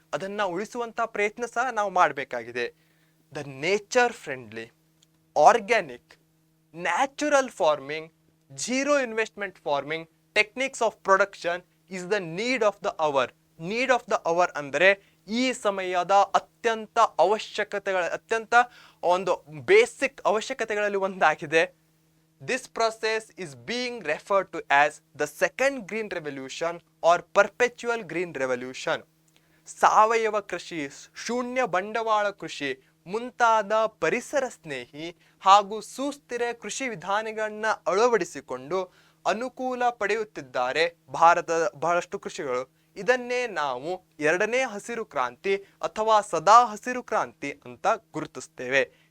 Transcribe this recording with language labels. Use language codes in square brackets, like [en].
[kn] ಅದನ್ನ ಉಳಿಸುವಂತಹ ಪ್ರಯತ್ನ ಸಹ ನಾವು ಮಾಡಬೇಕಾಗಿದೆ. [en] The nature friendly, organic, natural farming, zero investment farming techniques of production is the need of the hour. Need of the hour [kn] ಅಂದರೆ ಈ ಸಮಯದ ಅತ್ಯಂತ ಒಂದು ಬೇಸಿಕ್ ಅವಶ್ಯಕತೆಗಳಲ್ಲಿ ಒಂದಾಗಿದೆ. [en] This process is being referred to as the second green revolution or perpetual green revolution. [kn] ಸಾವಯವ ಕೃಷಿ, ಶೂನ್ಯ ಬಂಡವಾಳ ಕೃಷಿ ಮುಂತಾದ ಪರಿಸರ ಸ್ನೇಹಿ ಹಾಗೂ ಸುಸ್ಥಿರ ಕೃಷಿ ವಿಧಾನಗಳನ್ನ ಅಳವಡಿಸಿಕೊಂಡು ಅನುಕೂಲ ಪಡೆಯುತ್ತಿದ್ದಾರೆ ಭಾರತದ ಬಹಳಷ್ಟು ಕೃಷಿಗಳು. ಇದನ್ನೇ ನಾವು ಎರಡನೇ ಹಸಿರು ಕ್ರಾಂತಿ ಅಥವಾ ಸದಾ ಹಸಿರು ಕ್ರಾಂತಿ ಅಂತ ಗುರುತಿಸ್ತೇವೆ.